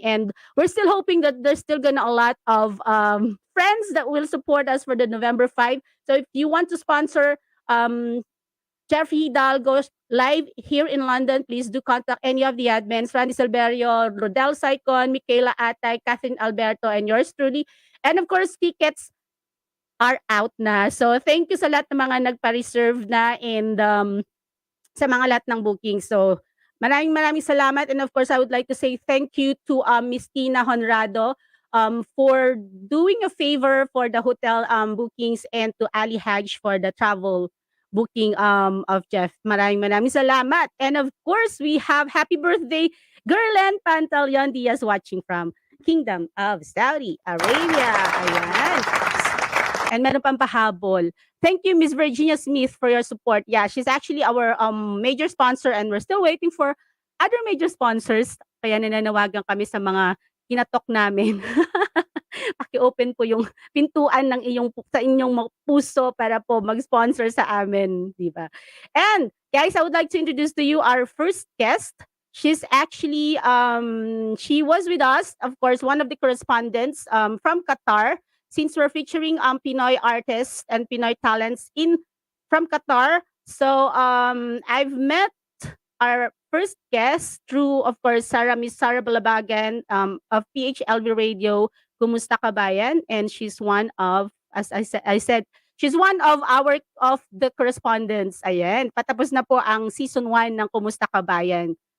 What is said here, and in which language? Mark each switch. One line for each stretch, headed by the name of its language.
English: And we're still hoping that there's still gonna a lot of friends that will support us for the November 5. So if you want to sponsor Jeffrey Hidalgo live here in London, please do contact any of the admins, Randy Silverio, Rodel Saicon, Michaela Atay, Catherine Alberto, and yours truly. And of course, tickets are out na. So thank you
Filipino: sa lahat ng mga nagpa-reserve na and sa mga lahat ng booking. So Maraming salamat,
English: and of course I would like to say thank you to Miss Tina Honrado for doing a favor for the hotel bookings, and to Ali Haj for the travel booking of Jeff.
Filipino: Maraming salamat.
English: And of course, we have happy birthday Gerlen Pantaleon Diaz watching from Kingdom of Saudi Arabia. Ayan. And
Filipino: meron pang pahabol.
English: Thank you, Miss Virginia Smith, for your support. Yeah, she's actually our major sponsor, and we're still waiting for other major sponsors.
Filipino: Kaya nananawagan kami sa mga kinatok namin. Paki-open po yung pintuan ng sa inyong mga puso para po mag-sponsor sa amin, di ba?
English: And guys, I would like to introduce to you our first guest. She's actually she was with us, of course, one of the correspondents from Qatar, since we're featuring Pinoy artists and Pinoy talents from Qatar. So I've met our first guest through, of course, Miss Sarah Balabagan of PHLV Radio, Kumusta Kabayan, and she's one of, as I said, she's one of the correspondents.
Filipino: Ayan, patapos na po ang season 1 ng Kumusta Kabayan.